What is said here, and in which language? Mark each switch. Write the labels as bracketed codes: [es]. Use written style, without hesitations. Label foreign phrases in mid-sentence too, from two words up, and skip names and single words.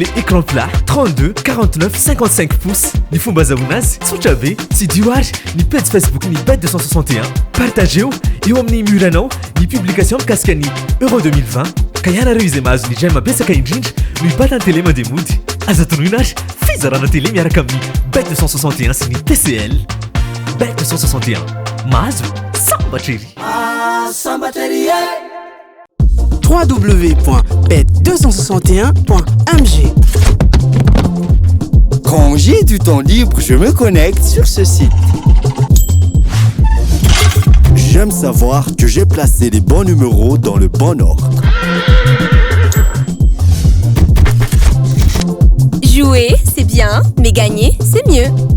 [fr] écran plat 32 49 55 pouces [mg] ny fomba azahoana azy tsotra be sy dio ary ny page Facebook ny bête 261 partageo eo amin'ny muranao ny publication mikasika ny euro 2020 ka ianareo izay mahazo ny gemme betsaka indrindra no hibatany télé mandeha mody aza tonoina ary fizarana télé miaraka amin'ny bête 261 sy ny TCL bête 261 mahazo sambatrery [fr] www.bet261.mg. Quand j'ai du temps libre, je me connecte sur ce site. J'aime savoir que j'ai placé les bons numéros dans le bon ordre. Jouer, c'est bien, mais gagner, c'est mieux.